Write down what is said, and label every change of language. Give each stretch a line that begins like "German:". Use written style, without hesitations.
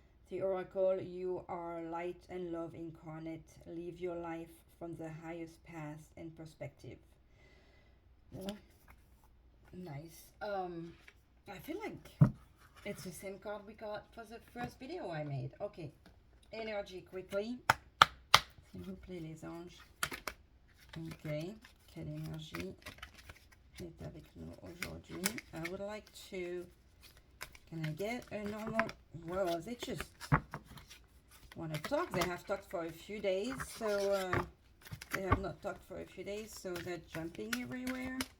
English: The Oracle, you are light and love incarnate. Live your life from the highest path and perspective. Well, nice. I feel like it's the same card we got for the first video I made. Okay, energy quickly.
French: S'il vous plaît, les anges. Okay, quelle énergie est avec nous aujourd'hui?
English: I would like to. Can I get a normal? Well, they just want to talk. They have talked for a few days, so they have not talked for a few days, so they're jumping everywhere.